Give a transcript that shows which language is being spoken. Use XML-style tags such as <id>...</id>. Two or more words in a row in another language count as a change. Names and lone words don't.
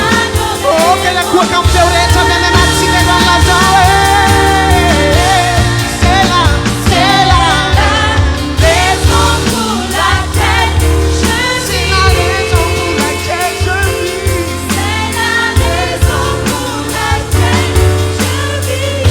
<mg>Oka ny akohaka amin'ny teo rehetra amin'ny any anatsika androany lazao</mg> <fr>c'est la raison pour laquelle je vis. C'est la raison pour laquelle je vis. C'est la raison pour laquelle je vis.</fr>